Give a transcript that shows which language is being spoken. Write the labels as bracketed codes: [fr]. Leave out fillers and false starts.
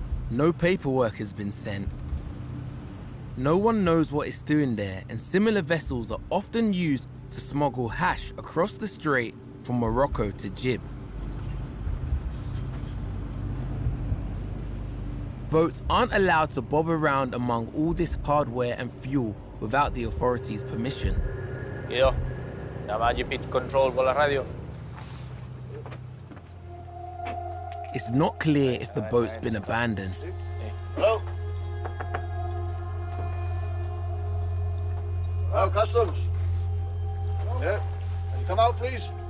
[en] No paperwork has been sent. No one knows what it's doing there, and similar vessels are often used to smuggle hash across the strait from Morocco to Gib. Boats aren't allowed to bob around among all this hardware and fuel without the authorities' permission. [es] Guido, llama a GP Control por la radio. [en] It's not clear if the boat's been abandoned. Hello? Hello, Customs? Yeah? Can you come out, please?